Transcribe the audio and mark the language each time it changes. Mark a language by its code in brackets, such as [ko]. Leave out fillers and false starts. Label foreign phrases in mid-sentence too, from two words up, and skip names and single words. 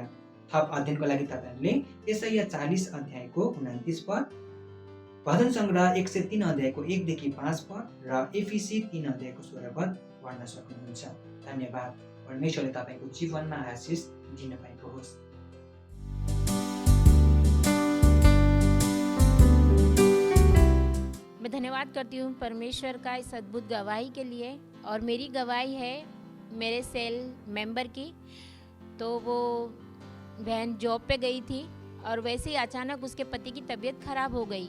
[ne] थप अध्ययनको लागि तपाईँहरूले यशाया 40:29 भजन सङ्ग्रह 103 1-5 र एफिसी 3:16 पढ्न सक्नुहुन्छ। धन्यवाद। परमेश्वरले तपाईँको जीवनमा आशिष दिन पाएको होस्। [hi] मैं धन्यवाद करती हूँ परमेश्वर का इस अद्भुत गवाही के लिए। और मेरी गवाही है मेरे [en] cell member [hi] की। तो वो बहन जॉब पे गई थी और वैसे ही अचानक उसके पति की तबीयत ख़राब हो गई।